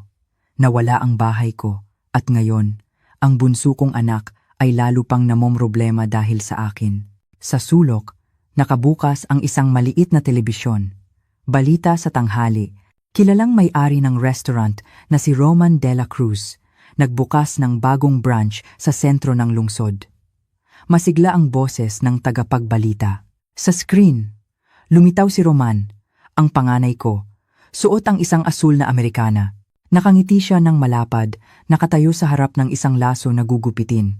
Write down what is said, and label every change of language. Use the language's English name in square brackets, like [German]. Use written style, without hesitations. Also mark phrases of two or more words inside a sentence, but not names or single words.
[Filipino] Nawala ang bahay ko at ngayon, ang bunso kong anak ay lalo pang namomroblema dahil sa akin. Sa sulok, nakabukas ang isang maliit na telebisyon. Balita sa tanghali, kilalang may-ari ng restaurant na si Roman de la Cruz, nagbukas ng bagong branch sa sentro ng lungsod. Masigla ang boses ng tagapagbalita. Sa screen, lumitaw si Roman, ang panganay ko, suot ang isang asul na Amerikana. Nakangiti siya ng malapad, nakatayo sa harap ng isang laso na gugupitin.